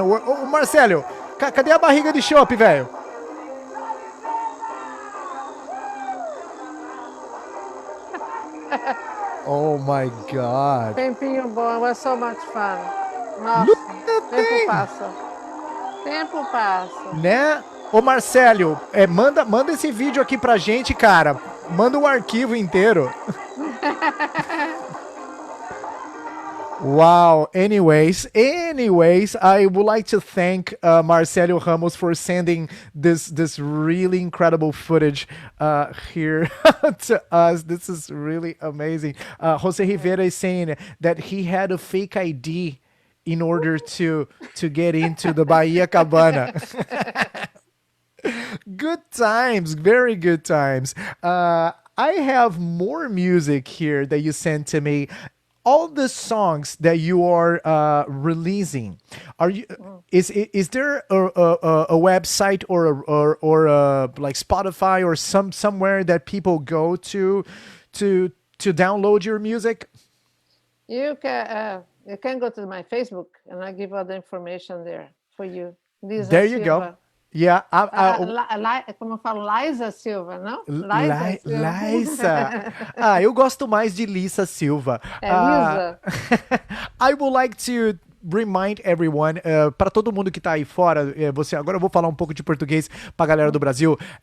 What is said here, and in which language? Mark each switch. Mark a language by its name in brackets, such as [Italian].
[Portuguese] Oh, Marcelo, cadê a barriga de chope, velho? [English] Oh my God. [Portuguese] Tempinho bom. [English] It was so much fun. [Portuguese] Nossa, [English] Look at that [Portuguese] tempo [English] thing. [Portuguese] passa. Tempo passa. Né? Ô Marcelo, manda esse vídeo aqui pra gente, cara. Manda um arquivo inteiro. [English] Wow. Anyways, I would like to thank Marcelo Ramos for sending this really incredible footage here to us. This is really amazing. Jose Rivera is saying that he had a fake ID in order to get into the Bahia Cabana. Good times, very good times. I have more music here that you sent to me. All the songs that you are releasing, are you? Is there a website or like Spotify or somewhere that people go to download your music? You can go to my Facebook and I give all the information there for you. Liza There you go. Silva. Yeah, [Portuguese] Como eu falo, Liza Silva, não? Liza Silva. Liza. Eu gosto mais de Lisa Silva. É Lisa? [English] I would like to remind everyone, [Portuguese] para todo mundo que tá aí fora, agora eu vou falar um pouco de português pra galera do Brasil.